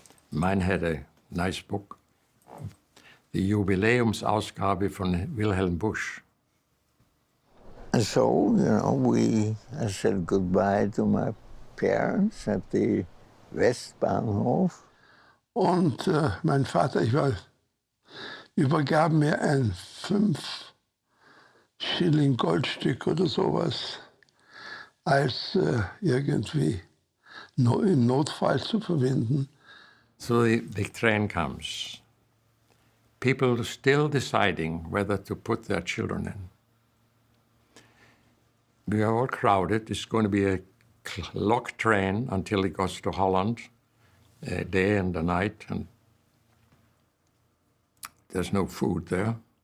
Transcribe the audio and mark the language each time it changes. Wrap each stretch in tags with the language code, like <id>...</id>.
<en>Mine had a nice book,</en> <de>die Jubiläumsausgabe von Wilhelm Busch.</de> <en>And so, I said goodbye to my parents at the Westbahnhof.</en> <de>Und mein Vater, übergab mir ein 5-Schilling-Goldstück oder sowas, als irgendwie im Notfall zu verwenden.</de> <en>So the train comes. People still deciding whether to put their children in. We are all crowded. It's going to be a locked train until it goes to Holland, a day and a night, and there's no food there.</en>